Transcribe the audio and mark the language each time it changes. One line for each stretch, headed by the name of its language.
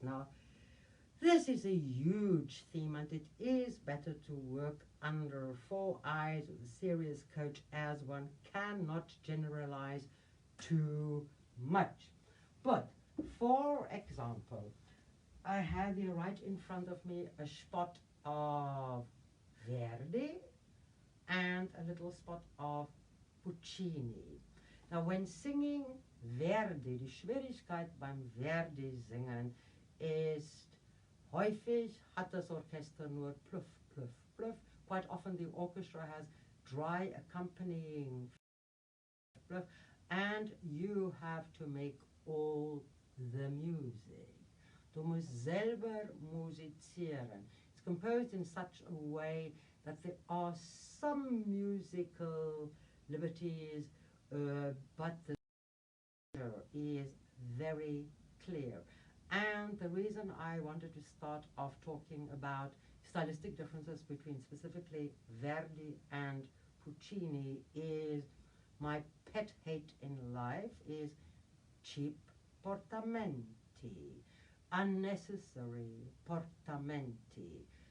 English: Now, this is a huge theme, and it is better to work under 4 eyes with a serious coach, as one cannot generalize too much. But, for example, I have here right in front of me a spot of Verdi and a little spot of Puccini. Now, when singing Verdi,
German: die Schwierigkeit beim Verdi singen ist, häufig hat das Orchester nur pluff, pluff, pluff.
English: Quite often the orchestra has dry accompanying pluff, and you have to make all the music.
German: Du musst selber musizieren.
English: It's composed in such a way that there are some musical liberties, but the structure is very clear. And the reason I wanted to start off talking about stylistic differences between specifically Verdi and Puccini is my pet hate in life is cheap portamenti, unnecessary portamenti.